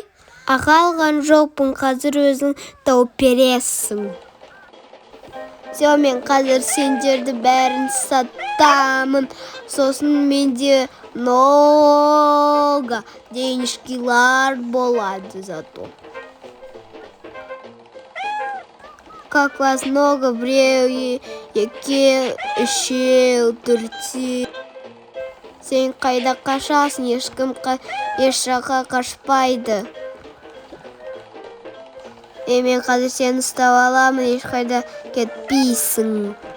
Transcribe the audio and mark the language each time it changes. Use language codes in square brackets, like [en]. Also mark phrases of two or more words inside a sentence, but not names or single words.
[kk] Алған жоқпын, қазір өзің тауып бересің. Все, мен қазір сендерді бәрін сатамын. Сосын менде [ru] много денежкилар [kk] болады зато. [ru] Как вас много, [kk] біреу, екі, үшеу, төртеу. Сен қайда қашасың, ешкім ешқайда қашпайды. Мен қазір сені ұстап аламын, ешқайда кетпейсің.